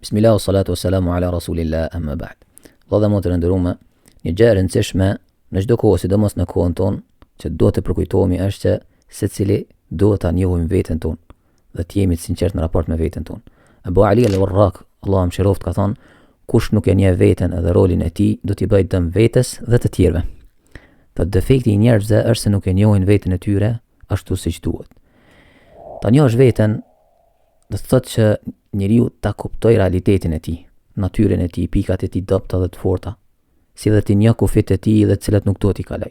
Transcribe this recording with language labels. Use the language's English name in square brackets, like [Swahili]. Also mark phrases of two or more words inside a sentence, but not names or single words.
[Arabic] بسم الله الصلاة والسلام على رسول الله أما بعد. [Albanian] Valla më të rëndërume, një gjë e rëndësishme në çdo kohë, sidomos në kohën tonë, që duhet të përkujtohemi është që secili duhet ta njohim veten tonë dhe të jemi të sinqert në raport me veten tonë. Abu Ali al-Warraq, Allahu mëshiroft, ka thonë, kush nuk e njeh veten edhe rolin e tij, do t'i bëjë dëm vetes dhe të tjerëve. Të defekti i njerëzve është se nuk e njohin veten e tyre ashtu siç duhet. Ta njohësh veten do të thotë që njeriu ta kuptoj realitetin e tij, natyrën e tij, pikat e tij dobta dhe të forta, si dhe t'i njeh kufit e tij dhe të cilat nuk duhet t'i kaloj.